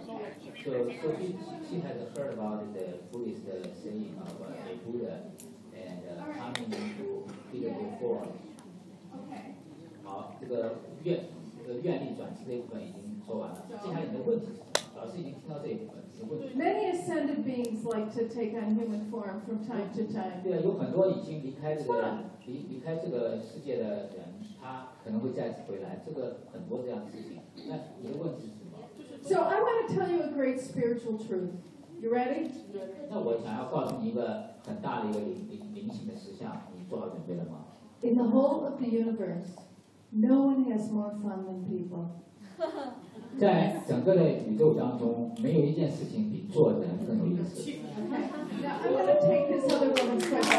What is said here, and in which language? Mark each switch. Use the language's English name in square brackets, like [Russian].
[English] So she has heard about the Buddhist saying of a Buddha and coming to beautiful form. Okay. [Chinese] 好，这个愿力转世这一部分已经说完了，接下来你的问题。 [English] Many ascended beings like to take on human form from time to time. [Chinese] 对，有很多已经离开这个离开这个世界的人，他可能会再次回来。这个很多这样的事情。那你的问题是什么 [English] ？So I want to tell you a great spiritual truth. You ready? [Chinese] 那我想要告诉你一个很大的一个灵性的实相，你做好准备了吗 [English] ？In the whole of the universe, no one has more fun than people. [Chinese] 在整个的宇宙当中，没有一件事情比做人更有意思。 [English] Okay. Now I'm going to take this other woman's question.